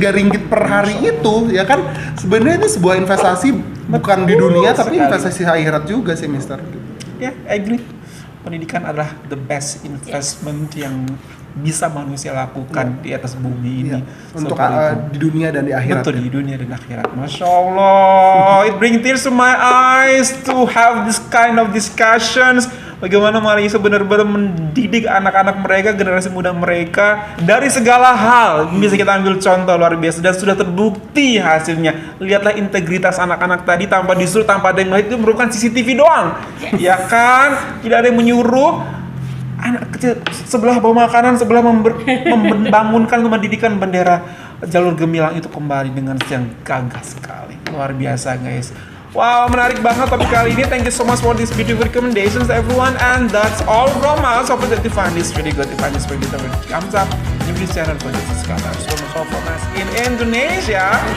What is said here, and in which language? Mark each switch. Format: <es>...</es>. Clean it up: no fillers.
<id>3 ringgit per hari itu, ya kan? Sebenarnya ini sebuah investasi bukan di dunia tapi sekali. investasi akhirat juga sih, Mister.</id> <en>Ya, I agree.</en> <id>Pendidikan adalah</id> <en>the best investment</en> <id>yang bisa manusia lakukan di atas bumi ini. Iya, untuk Seperti itu. di dunia dan di akhirat. Betul, di dunia dan akhirat.</id> <en>Masya Allah, it brings tears to my eyes to have this kind of discussions.</en> <id>bagaimana Malaysia benar-benar mendidik anak-anak mereka, generasi muda mereka dari segala hal. Bisa kita ambil contoh luar biasa dan sudah terbukti hasilnya. Lihatlah integritas anak-anak tadi tanpa disuruh, tanpa ada yang melihat, itu merupakan CCTV doang. Ya kan? Tidak ada yang menyuruh. Anak kecil sebelah bawa makanan, sebelah membangunkan, mendirikan bendera jalur gemilang itu kembali dengan yang gagah sekali. Luar biasa guys. Wow, menarik banget topik kali ini.</id> <en>Thank you so much for this beautiful recommendations everyone. And that's all from us. Hope that you find this really good. If you find this really good, thumbs up. Give this channel for this subscribe. So much for us in Indonesia.</en>